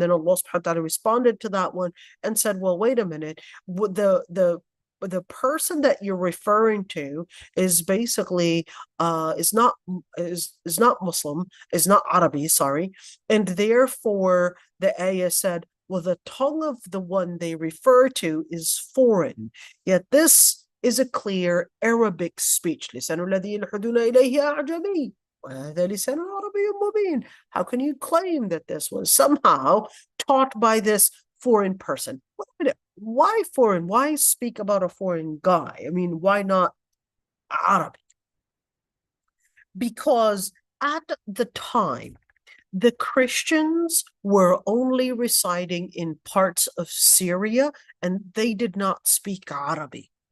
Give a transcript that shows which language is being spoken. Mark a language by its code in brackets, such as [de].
[en] And then Allah subhanahu wa ta'ala responded to that one and said, well, wait a minute, the person that you're referring to is basically is not Muslim, is not Arabi, sorry, and therefore the ayah said, well, the tongue of the one they refer to is foreign, yet this is a clear Arabic speech. [ar] لسان الذي يلحدون إليه أعجمي وهذا لسان عربي مبين. [en] How can you claim that this was somehow taught by this foreign person? Why foreign? Why speak about a foreign guy? I mean, why not Arabic? Because at the time, the Christians were only residing in parts of Syria, and they did not speak Arabic.